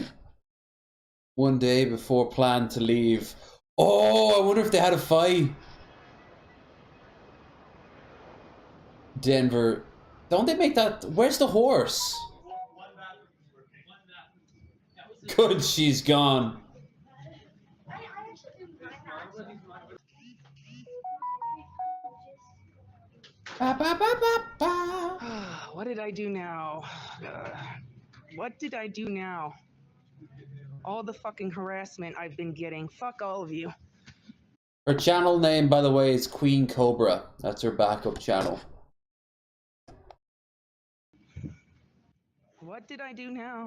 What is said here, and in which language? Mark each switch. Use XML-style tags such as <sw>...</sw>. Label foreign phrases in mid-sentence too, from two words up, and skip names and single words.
<en>One day before plan to leave. Oh, I wonder if they had a fight. Denver. Don't they make that? Where's the horse? Good, she's gone. Ba, ba, ba, ba, ba. What did I do now? What did I do now? All the fucking harassment I've been getting. Fuck all of you. Her channel name, by the way, is Queen Cobra. That's her backup channel. What did I do now?</en>